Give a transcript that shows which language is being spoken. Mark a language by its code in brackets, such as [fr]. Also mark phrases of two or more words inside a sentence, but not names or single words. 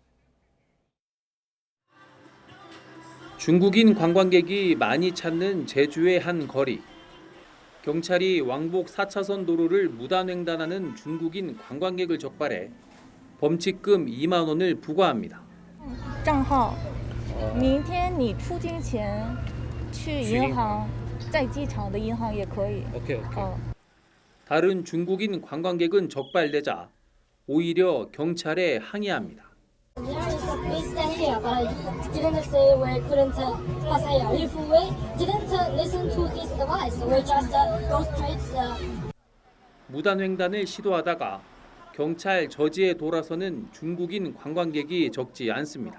[ko] 중국인 관광객이 많이 찾는 제주의 한 거리. 경찰이 왕복 4차선 도로를 무단횡단하는 중국인 관광객을 적발해 범칙금 2만 원을 부과합니다. [zh] 账号明天你出境前去银行在机场的银行也可以 [ko] 다른 중국인 관광객은 적발되자 오히려 경찰에 항의합니다. 무단횡단을 시도하다가 경찰 저지에 돌아서는 중국인 관광객이 적지 않습니다.